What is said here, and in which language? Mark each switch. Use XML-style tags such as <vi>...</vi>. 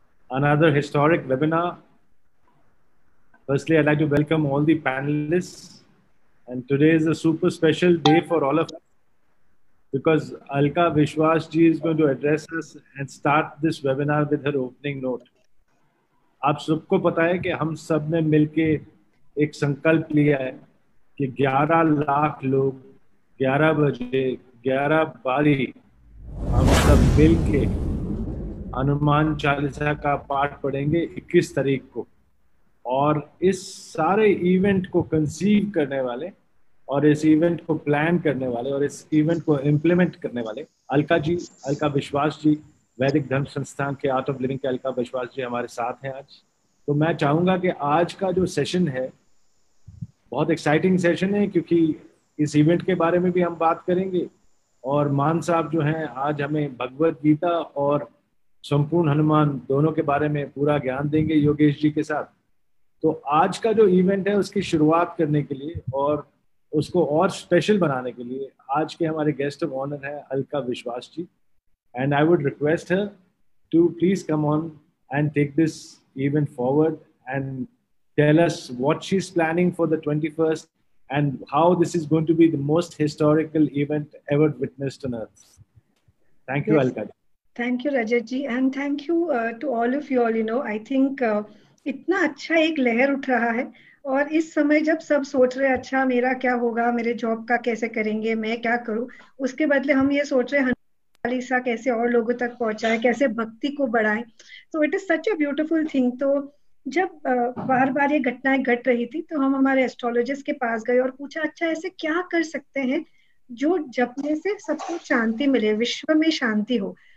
<en>Another historic webinar. Firstly, I'd like to welcome all the panelists. And today is a super special day for all of us because Alka Vishwas ji is going to address us and start this webinar with her opening note.</en> <hi>आप सबको पता है कि हम सब ने मिलके एक संकल्प लिया है कि 11 लाख लोग 11 बजे 11 बारी हम सब मिलके हनुमान चालीसा का पाठ पढ़ेंगे 21 तारीख को। और इस सारे इवेंट को कंसीव करने वाले और इस इवेंट को प्लान करने वाले और इस इवेंट को इम्प्लीमेंट करने वाले अलका जी, अलका विश्वास जी, वैदिक धर्म संस्थान के आर्ट ऑफ लिविंग के अलका विश्वास जी हमारे साथ हैं आज। तो मैं चाहूंगा कि आज का जो सेशन है बहुत एक्साइटिंग सेशन है, क्योंकि इस इवेंट के बारे में भी हम बात करेंगे और मान साहब जो हैं आज हमें भगवत गीता और संपूर्ण हनुमान दोनों के बारे में पूरा ज्ञान देंगे योगेश जी के साथ। तो आज का जो इवेंट है उसकी शुरुआत करने के लिए और उसको और स्पेशल बनाने के लिए आज के हमारे गेस्ट ऑफ ऑनर है अलका विश्वास जी।</hi> <en>And I would request her to please come on and take this event forward and tell us what she's planning for the 21st and how this is going to be the most historical event ever witnessed on earth. Thank you, Yes. Alka. Thank you, Rajat ji, and thank you to all of you all. I think</en> <hi>इतना अच्छा एक लहर उठ रहा है और इस समय जब सब सोच रहे हैं अच्छा मेरा क्या होगा, मेरे जॉब का कैसे करेंगे, मैं क्या करूं, उसके बदले हम ये सोच रहे हैं हनुमान चालीसा कैसे और लोगों तक पहुंचाएं, कैसे भक्ति को बढ़ाएं। तो</hi> <en>It is such a beautiful thing.</en> <hi>तो जब बार बार ये घटनाएं घट रही थी तो हम हमारे एस्ट्रोलॉजिस्ट के पास गए और पूछा अच्छा ऐसे क्या कर सकते हैं जो जपने से सबको शांति मिले, विश्व में शांति हो।</hi>